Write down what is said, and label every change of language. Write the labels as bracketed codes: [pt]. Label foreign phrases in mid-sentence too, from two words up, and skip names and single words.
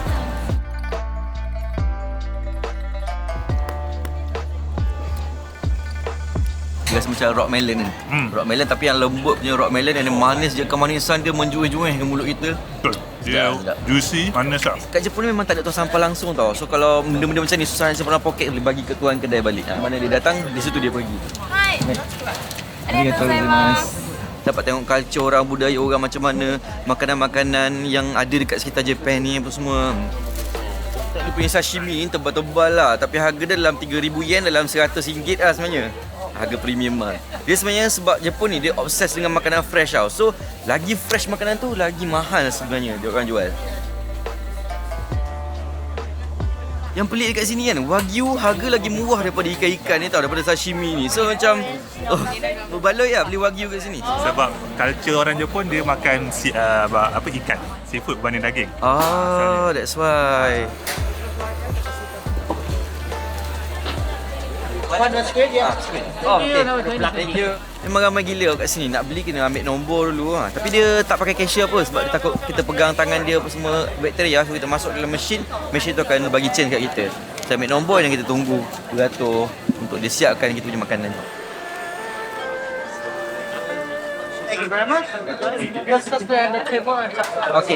[ms] Rasa macam rock melon ni. Rock melon tapi yang lembut punya rock melon, yang manis je, kemanisan dia menjuih-juih ke mulut kita. Betul. Dia Sedap. juicy, manis tak? Kat Jepun ni memang tak ada tong sampah langsung tau. So kalau benda-benda macam ni susah nak simpan dalam poket, boleh bagi ke tuan kedai balik. Mana dia datang, di situ dia pergi. Hai. [ja] Arigatou gozaimasu. [ms] Dapat tengok culture orang, budaya orang macam mana, makanan-makanan yang ada dekat sekitar Japan ni apa semua. Dia punya sashimi ni tebal-tebal lah, tapi harga dia dalam 3,000 yen, dalam RM100 lah sebenarnya. Harga premium lah. Dia sebenarnya sebab Jepun ni dia obses dengan makanan fresh tau. So lagi fresh makanan tu, lagi mahal sebenarnya dia orang jual. Yang pelik dekat sini kan, wagyu harga lagi murah daripada ikan-ikan ni tau, daripada sashimi ni. So macam berbaloi lah beli wagyu kat sini. Sebab culture orang Jepun dia makan ikan, seafood berbanding daging. [en] That's why. Thank you. [ms] Memang ramai gila kat sini. Nak beli kena ambil nombor dulu ha. Tapi dia tak pakai cashier apa, sebab dia takut kita pegang tangan dia apa semua bakteria. So kita masuk dalam mesin tu akan bagi change kat kita. Kita ambil nombor dan kita tunggu beratur untuk dia siapkan kita punya makanan. Okay.